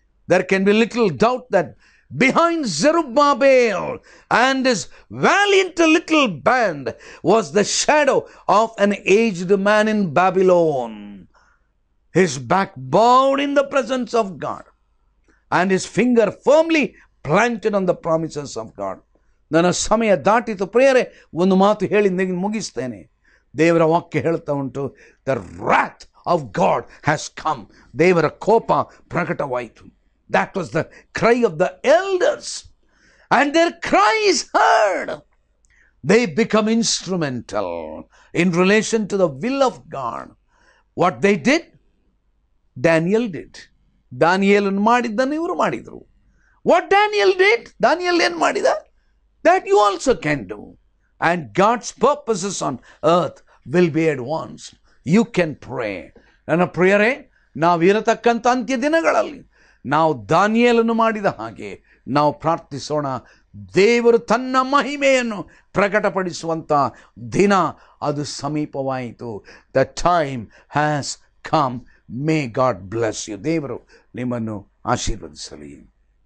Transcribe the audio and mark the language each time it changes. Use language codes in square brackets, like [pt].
[en] There can be little doubt that behind Zerubbabel and his valiant little band was the shadow of an aged man in Babylon, his back bowed in the presence of God and his finger firmly planted on the promises of God. [kn] ನನ್ನ ಸಮಯ ದಾಟಿತು ಪ್ರಿಯರೇ, ಒಂದು ಮಾತು ಹೇಳಿ ಮುಗಿಸ್ತೇನೆ. ದೇವರ ವಾಕ್ಯ ಹೇಳ್ತಾ ಉಂಟು, [en] The wrath of God has come. [kn] ದೇವರ ಕೋಪ ಪ್ರಕಟವಾಯಿತು. [en] That was the cry of the elders. And their cry is heard. They become instrumental in relation to the will of God. What they did? Daniel did. [kn] ದಾನಿಯೇಲನು ಮಾಡಿದ್ದನ್ನು ಇವರು ಮಾಡಿದರು. [en] What Daniel did? [kn] Daniel ಏನು ಮಾಡಿದ? [en] That you also can do. And God's purposes on earth will be advanced. You can pray. [kn] ನನ್ನ ಪ್ರಿಯರೇ, ನಾವಿರತಕ್ಕಂಥ ಅಂತ್ಯ ದಿನಗಳಲ್ಲಿ ನಾವು ದಾನಿಯೇಲನು ಮಾಡಿದ ಹಾಗೆ ನಾವು ಪ್ರಾರ್ಥಿಸೋಣ. ದೇವರು ತನ್ನ ಮಹಿಮೆಯನ್ನು ಪ್ರಕಟಪಡಿಸುವಂಥ ದಿನ ಅದು ಸಮೀಪವಾಯಿತು. [en] The time has come. May God bless you. [kn] ದೇವರು ನಿಮ್ಮನ್ನು ಆಶೀರ್ವದಿಸಲಿ.